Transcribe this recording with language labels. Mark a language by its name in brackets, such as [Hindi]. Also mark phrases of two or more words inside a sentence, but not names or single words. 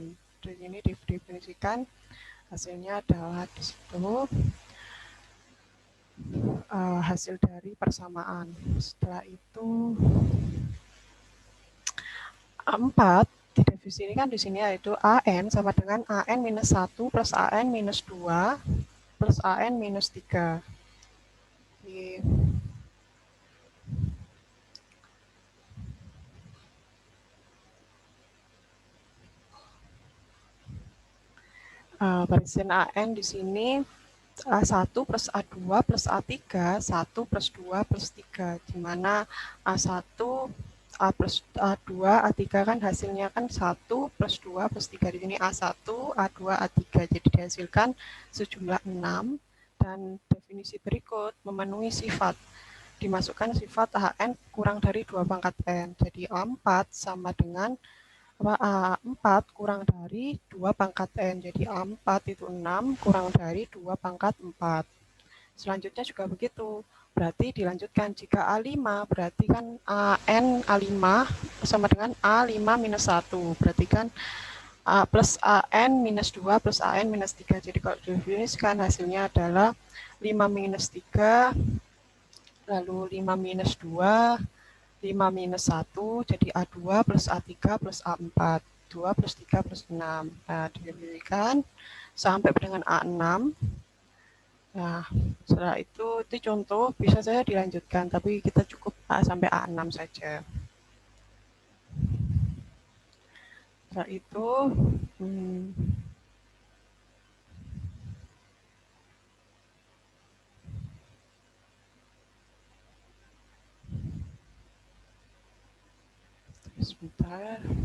[Indonesian] Di sini didefinisikan hasilnya adalah di situ hasil dari persamaan. Setelah itu 4 didefinisikan di sini yaitu AN sama dengan AN minus 1 plus AN minus 2 plus AN minus 3. Jadi, barisan AN di sini A1 plus A2 plus A3, 1 plus 2 plus 3, di mana A1, A plus A2, A3 kan hasilnya kan 1 plus 2 plus 3, di sini A1, A2, A3, jadi dihasilkan sejumlah 6, dan definisi berikut memenuhi sifat dimasukkan sifat AN kurang dari 2 pangkat N. Jadi A4 sama dengan A4 kurang dari 2 pangkat N. Jadi A4 itu 6 kurang dari 2 pangkat 4. Selanjutnya juga begitu. Berarti dilanjutkan jika A5 berarti kan AN A5 sama dengan A5 minus 1. Berarti kan A plus AN minus 2 plus AN minus 3. Jadi kalau didefinisikan hasilnya adalah 5 minus 3, lalu 5 minus 2, 5 minus 1, jadi A2 plus A3 plus A4. 2 plus 3 plus 6. Nah, didefinisikan sampai dengan A6. Nah, setelah itu contoh, bisa saya dilanjutkan, tapi kita cukup sampai A6 saja. Setelah itu, sebentar.